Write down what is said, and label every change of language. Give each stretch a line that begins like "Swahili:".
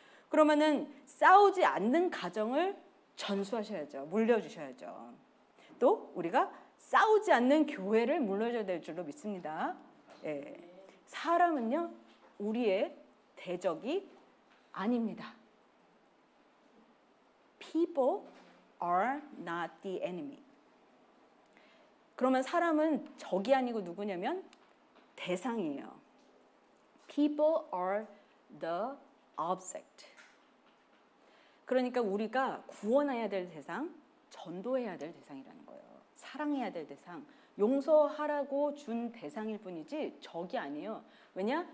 Korean: 그러면은 싸우지 않는 가정을 전수하셔야죠. 물려주셔야죠. 또 우리가 싸우지 않는 교회를 물려줘야 될 줄로 믿습니다. 예. 사람은요 우리의 대적이 아닙니다.
English: People are not the enemy.
Korean: 그러면 사람은 적이 아니고 누구냐면 대상이에요.
English: People are the object.
Korean: 그러니까 우리가 구원해야 될 대상, 전도해야 될 대상이라는 거예요. 사랑해야 될 대상, 용서하라고 준 대상일 뿐이지 적이 아니에요. 왜냐?